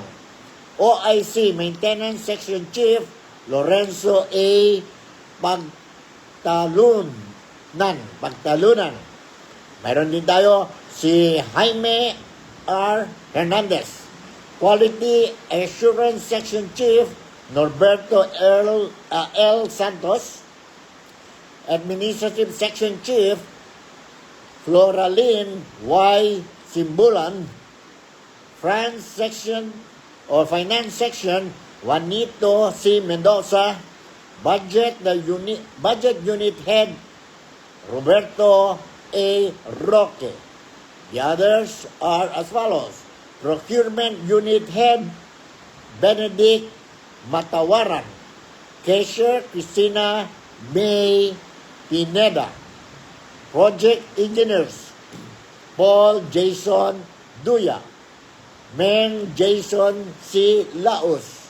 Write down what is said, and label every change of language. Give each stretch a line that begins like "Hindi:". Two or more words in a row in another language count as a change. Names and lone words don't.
English: OIC Maintenance Section Chief Lorenzo A. Pagtalunan.
Filipino: Mayroon din tayo si Jaime R. Hernandez.
English: Quality Assurance Section Chief Norberto L. Santos. Administrative Section Chief Floraline Y. Simbulan. Finance Section Juanito C. Mendoza. Budget Unit Head Roberto A. Roque. The others are as follows. Procurement Unit Head Benedict Matawaran. Cashier Cristina May Pineda. Project Engineers Paul Jason Duya. Men Jason C. Laos.